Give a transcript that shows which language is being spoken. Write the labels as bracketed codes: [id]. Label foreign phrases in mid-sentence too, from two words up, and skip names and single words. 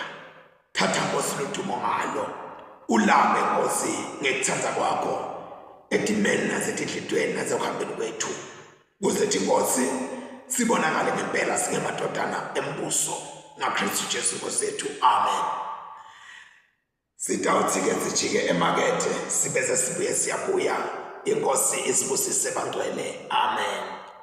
[ss] Thatha Nkosi ludumo ngalo. Ulabe Nkosi ngekuthanda kwakho etimeni nasetinhlitweni nasekuhambeni kwethu. Kuze thi Nkosi sibonakale ngempela singemadodana embuso ngaKristu Jesu Nkosi yethu. Amen. Sitawuthi-ke sijike emakethe sibese sibuye siyabuya. Inkosi isibusise bangcwele. Amen.